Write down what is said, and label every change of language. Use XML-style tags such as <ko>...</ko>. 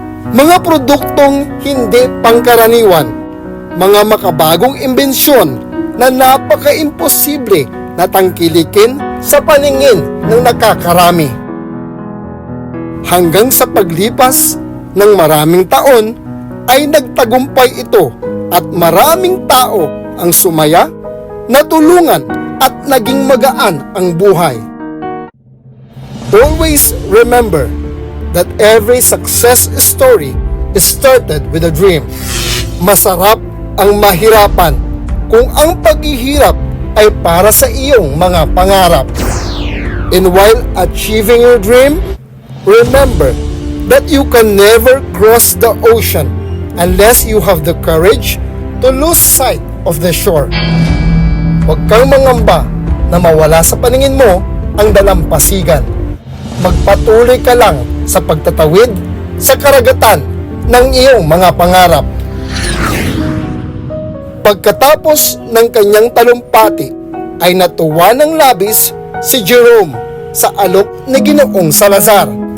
<tl>Mga produktong hindi pangkaraniwan, mga makabagong imbensyon na napaka-imposible na tangkilikin sa paningin ng nakakarami. Hanggang sa paglipas ng maraming taon ay nagtagumpay ito at maraming tao ang sumaya, natulungan at naging magaan ang buhay.</tl> <en>Always remember that every success story is started with a dream.</en> <tl>Masarap ang mahirapan kung ang paghihirap ay para sa iyong mga pangarap.</tl> <en>And while achieving your dream, remember that you can never cross the ocean unless you have the courage to lose sight of the shore.</en> <tl>Huwag kang mangamba na mawala sa paningin mo ang dalampasigan. Magpatuloy ka lang sa pagtatawid sa karagatan ng iyong mga pangarap. Pagkatapos ng kanyang talumpati ay natuwa ng labis si Jerome sa alok ni Ginoong Salazar</tl>